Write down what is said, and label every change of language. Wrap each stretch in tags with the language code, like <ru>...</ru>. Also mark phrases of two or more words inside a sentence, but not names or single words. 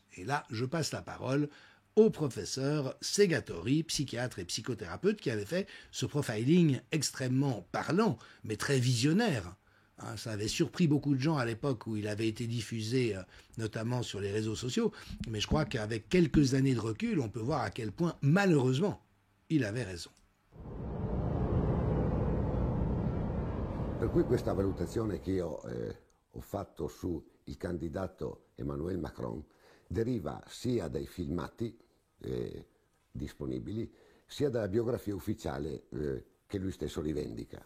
<fr>Et là, je passe la parole au professeur Segatori, psychiatre et psychothérapeute, qui avait fait ce profiling extrêmement parlant, mais très visionnaire. Ça avait surpris beaucoup de gens à l'époque où il avait été diffusé, notamment sur les réseaux sociaux, mais je crois qu'avec quelques années de recul, on peut voir à quel point, malheureusement, il avait raison.</fr> <it>Per cui questa valutazione che io ho fatto sul candidato Emmanuel Macron deriva sia dai filmati disponibili, sia dalla biografia ufficiale che lui stesso rivendica.</it>